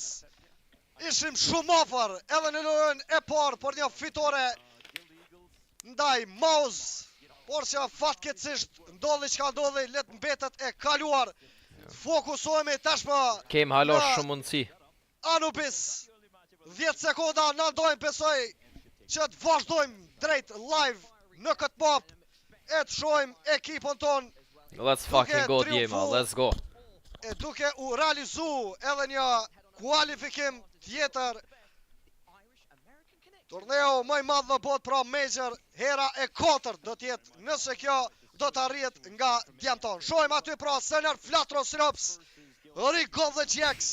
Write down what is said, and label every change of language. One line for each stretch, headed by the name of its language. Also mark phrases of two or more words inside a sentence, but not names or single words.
Albanian: Ishim shumë afër edhe në lojën e parë për një fitore ndaj Mouse, por që fatkeqësisht ndodhi çka ndodhi, let mbetet e kaluar. Fokusohemi tashmë. Kem hala shumë mundësi. Anubis. 10 sekonda na ndojmë besoj që të vazhdojmë drejt live në këtë map. E të shojmë ekipën ton.
English: Let's fucking go djema, let's go.
Albanian: E duke u realizu edhe një kualifikim tjetër. Turneo më i madh në botë pra Major, hera e 4 do tjetë nëse kjo do të arrihet nga djemton. Shojmë aty pra Sener Flatro Synops, Rico dhe Gjex.